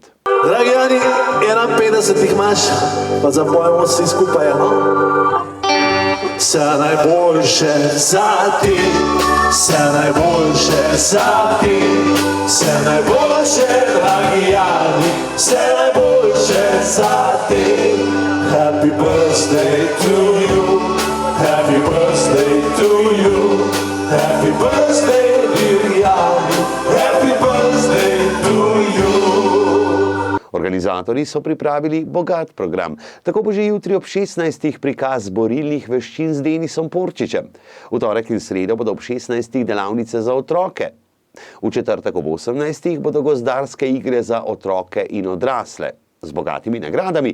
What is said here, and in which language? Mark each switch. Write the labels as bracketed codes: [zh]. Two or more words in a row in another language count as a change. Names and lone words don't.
[sl] Dragi Jani, 51 jih imaš, pa zapojemo vsi skupaj, no? Vse najboljše za ti, vse najboljše za ti, vse najboljše, dragi Jani, vse najboljše za ti. [en] Happy birthday to you. Happy birthday to you, happy birthday dear Jani, happy birthday to you. [sl] Organizatorji so pripravili bogat program. Tako bo že jutri ob 16. prikaz borilnih veščin z Denisom Porčičem. V torek in sredo bodo ob 16. delavnice za otroke. V četrtek ob 18. bodo gozdarske igre za otroke in odrasle z bogatimi nagradami.